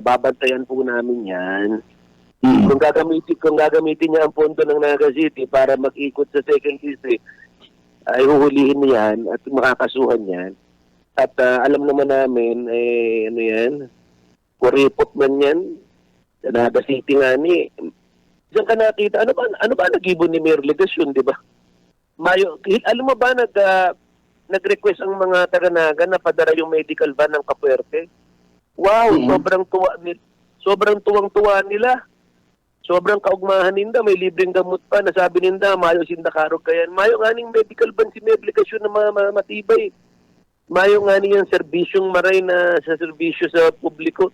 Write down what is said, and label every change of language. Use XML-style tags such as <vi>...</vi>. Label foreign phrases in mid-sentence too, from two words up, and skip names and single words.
<tl>Babantayan po namin yan. Kung gagamitin niya ang pondo ng Naga City para mag-ikot sa 2nd District, ay huhulihin niya yan at makakasuhan yan. At alam naman namin, ano yan, kuripot man yan, sa Naga City nga ni. Diyan ka nakita, ano ba nag-ibon ni Mayor Legasyon, di ba? Alam mo ba, nag-request ang mga taga-Naga na padara yung medical van ng Kapuerte? Wow, sobrang tuwang-tuwa nila.</tl> <bik>Sobrang kaugmahan ninda, may libreng gamot pa. Nasabi ninda, mayo sindakarog kayan. Mayo nga ning medical ban si Mayor Legasyon na matibay. Mayo nga niyang serbisyong maray na sa serbisyo sa publiko.</bik>